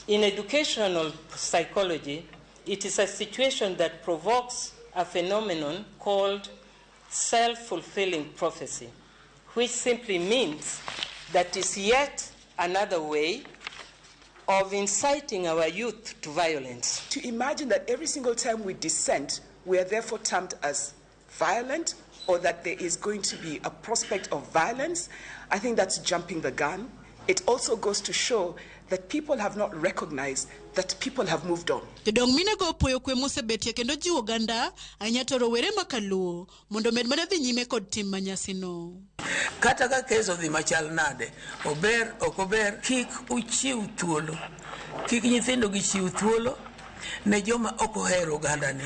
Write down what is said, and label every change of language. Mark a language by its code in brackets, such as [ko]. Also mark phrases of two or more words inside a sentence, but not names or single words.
[en] In educational psychology, it is a situation that provokes a phenomenon called self-fulfilling prophecy, which simply means that is yet another way of inciting our youth to violence. To imagine that every single time we dissent, we are therefore termed as violent, or that there is going to be a prospect of violence, I think that's jumping the gun. It also goes to show that people have not recognized that people have moved on. [luo] Jodong mine go poyo kwe mosebetie kendo jiwo ganda anyato rowere makaluo mondo med mana dhi nyime kod tim manyasino. Kata ka keso dhi machal nade, ober okober kik uchiw thuolo. Kik nyithindo gichiw thuolo ne joma ok ohero oganda ni.